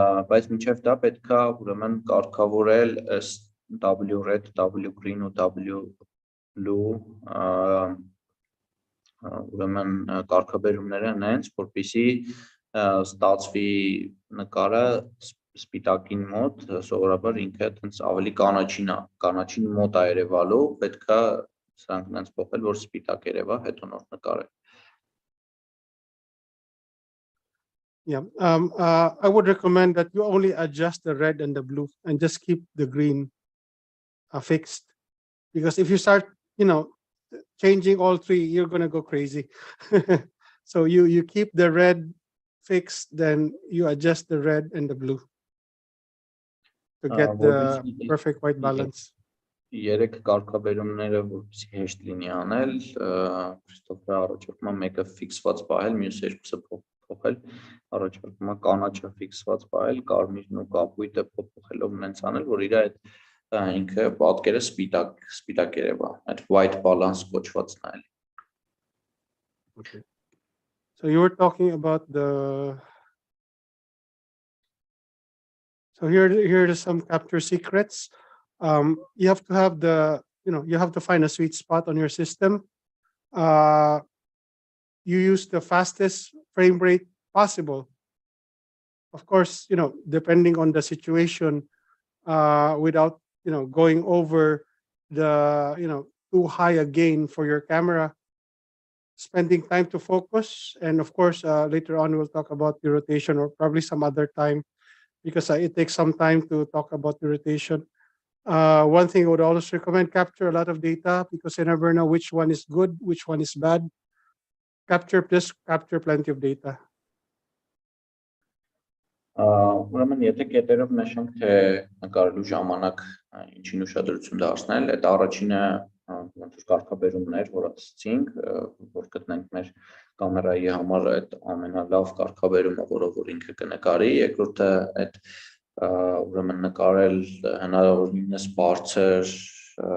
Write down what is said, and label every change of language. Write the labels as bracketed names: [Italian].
[Armenian] բայց մինչև դա պետք է ուրեմն կարգավորել ըստ W red, W green ու W blue ուրեմն կարգաբերումները նենց, որպեսզի ստացվի նկարը սպիտակին մոտ, սովորաբար ինքը տենց ավելի կանաչին մոտ է երևալու, պետք է սրանք նենց փոխել, որ սպիտակ երևա, հետո նոր նկարել։ [English] Yeah, I would recommend that you only adjust the red and the blue and just keep the green fixed. Because if you start, changing all three, you're going to go crazy. So you keep the red fixed, then you adjust the red and the blue to get the perfect white balance. [Armenian] Երեք կարգաբերումները որպեսզի հեշտ լինի անել, Քրիստոֆը առաջարկում է մեկը ֆիքսված պահել, մյուս երկուսը փոխել, առաջարկում է կանաչը ֆիքսված պահել, կարմիրն ու կապույտը փոխելով նենց անել, որ իր այդ ինքը պատկերը սպիտակ երևա, այդ white balance կոչվածն է։ [English] Okay. So you were talking about so here are some capture secrets. You have to have you have to find a sweet spot on your system. You use the fastest frame rate possible. Of course, depending on the situation, without going over the too high a gain for your camera, spending time to focus, and of course later on we'll talk about the rotation, or probably some other time, because it takes some time to talk about the rotation. One thing I would always recommend, capture a lot of data, because you never know which one is good, which one is bad. Capture plenty of data. [Armenian] Ուրեմն եթե կետերով նշենք, թե նկարելու ժամանակ ինչին ուշադրություն դարձնել, այդ առաջինը ոնց որ կարգաբերումներ, որ ասացինք, որ գտնենք մեր կամերայի համար այդ ամենալավ կարգաբերումը, որով ինքը կնկարի, երկրորդը այդ ուրեմն նկարել հնարավորինս